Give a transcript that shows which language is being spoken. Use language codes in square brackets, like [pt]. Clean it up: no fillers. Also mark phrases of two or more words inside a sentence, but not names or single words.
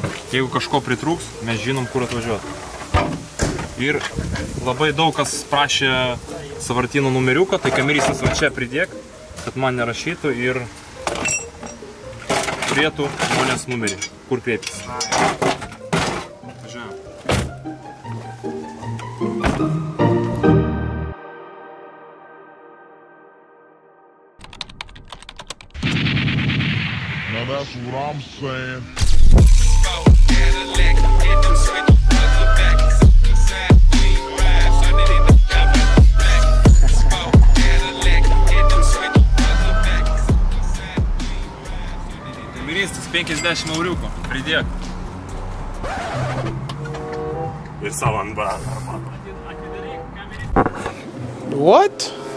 [lt] Jeigu kažko pritrūks, mes žinom, kur atvažiuoti. Ir labai daug kas prašė sąvartyno numeriuką, tai kameristas va čia pridėk, kad man nerašytų ir turėtų žmonės numerį, kur kreiptis. Važiuojam. [en] Now that's what I'm saying. [lt] Kameristas 50 euriukų, pridėk. Ir savo ant baro. [en] What?